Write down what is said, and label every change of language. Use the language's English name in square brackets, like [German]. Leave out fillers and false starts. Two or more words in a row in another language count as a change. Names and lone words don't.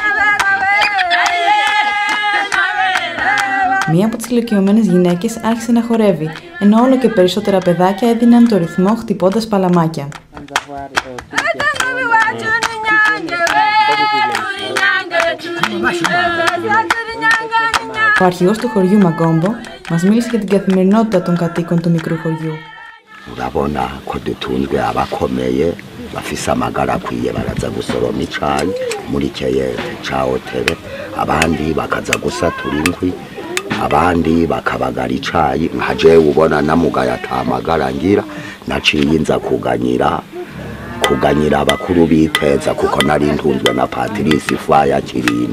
[Greek] Μία από τις ηλικιωμένες γυναίκες άρχισε να χορεύει, ενώ όλο και περισσότερα παιδάκια έδιναν το ρυθμό χτυπώντας παλαμάκια. Ο αρχηγός του χωριού Μαγκόμπο μας μίλησε για την καθημερινότητα των κατοίκων του μικρού χωριού. [Rundi] Urabona ko dutunzwe abakomeye bafise amagara akwiye baraza gusoroma icayi muri keye ca hotele, abandi bakaza gusatura inkwi, abandi bakabagara icayi. Nka jewe ubona namugaye ata magara ngira, naciye nza kuganyira abakuru biteza kuko nari ntunzwe na Patrice Faya Kirino.